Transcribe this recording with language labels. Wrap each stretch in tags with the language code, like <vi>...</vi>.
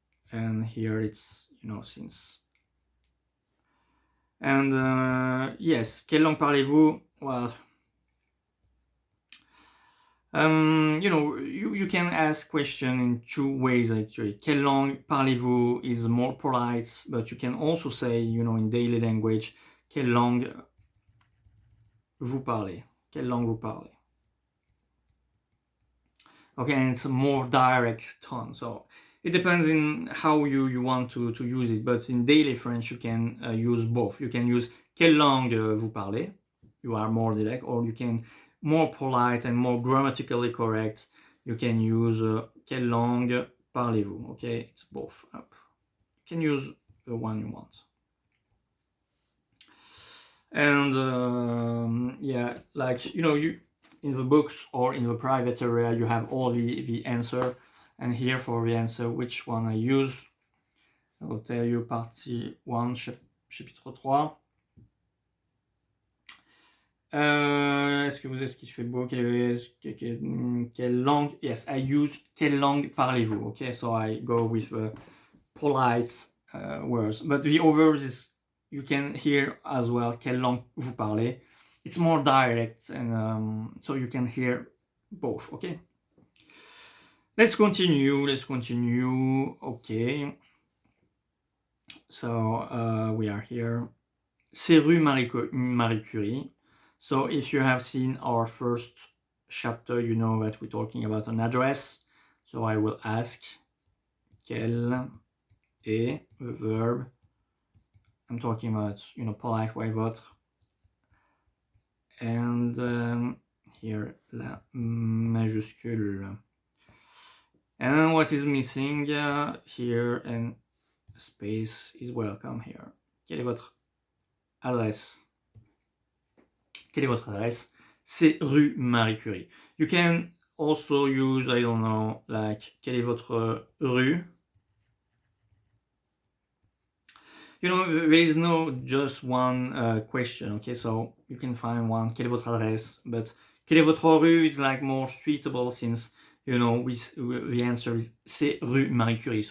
<en>And here it's, you know, since. And yes,</en> <fr>quelle langue parlez-vous?</fr> <en>Well, you know, you can ask question in two ways actually.</en> <fr>Quelle langue parlez-vous</fr> <en>is more polite, but you can also say, you know, in daily language,</en> <fr>quelle langue vous parlez? Quelle langue vous parlez?</fr> <en>Okay, and it's a more direct tone. So it depends in how you want to use it. But in daily French, you can use both. You can use</en> <fr>quelle langue vous parlez?</fr> <en>You are more direct, or you can more polite and more grammatically correct. You can use</en> <fr>quelle langue parlez-vous?</fr> <en>Okay, it's both. You can use the one you want. And yeah, like, you know, you in the books or in the private area, you have all the answer. And here for the answer, which one I use, I will tell you</en> <fr>partie 1, chapitre 3. Est-ce que vous êtes ce qui fait beau? Quelle langue?</fr> <en>Yes, I use</en> <fr>quelle langue parlez-vous?</fr> <en>Okay, so I go with polite words. But the others is, you can hear as well</en> <fr>quelle langue vous parlez.</fr> <en>It's more direct, and so you can hear both. Okay. Let's continue. Okay. So we are here.</en> <fr>C'est rue Marie Curie.</fr> <en>So if you have seen our first chapter, you know that we're talking about an address. So I will ask quel est the verb. I'm talking about, you know, polite way, votre. And here</en> <fr>la majuscule.</fr> <en>And what is missing here, and space is welcome here.</en> <fr>Quelle est votre adresse? Quelle est votre adresse? C'est rue Marie Curie.</fr> <en>You can also use, I don't know, like,</en> <fr>quelle est votre rue?</fr> <en>You know, there is no just one question, okay? So you can find one,</en> <fr>quelle est votre adresse?</fr> <en>But</en> <fr>quelle est votre rue</fr> <en>is like more suitable, since, you know, the answer is</en> <fr>c'est rue Marie Curie.</fr>